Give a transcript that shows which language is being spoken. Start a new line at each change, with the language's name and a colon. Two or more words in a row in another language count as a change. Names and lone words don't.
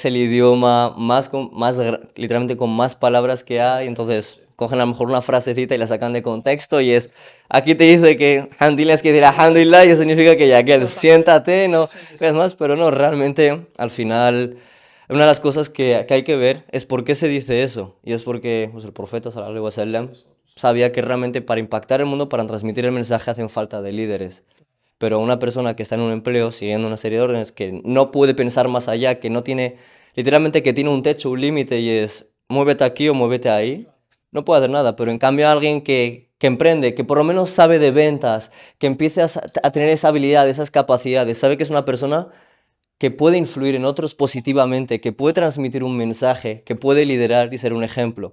Spanish: es el idioma literalmente con más palabras que hay, entonces cogen a lo mejor una frasecita y la sacan de contexto y es, aquí te dice que Alhamdulillah es que decir Alhamdulillah y eso significa que ya que siéntate, Sí, no, sí, es sí. más, pero no, realmente al final... Una de las cosas que hay que ver es por qué se dice eso. Y es porque pues, el profeta
Arabic: صلى الله عليه وسلم
Spanish: sabía que realmente para impactar el mundo, para transmitir el mensaje, hacen falta de líderes. Pero una persona que está en un empleo siguiendo una serie de órdenes, que no puede pensar más allá, que no tiene, literalmente que tiene un techo, un límite y es muévete aquí o muévete ahí, no puede hacer nada. Pero en cambio alguien que emprende, que por lo menos sabe de ventas, que empiece a tener esa habilidad, esas capacidades, sabe que es una persona que puede influir en otros positivamente, que puede transmitir un mensaje, que puede liderar y ser un ejemplo.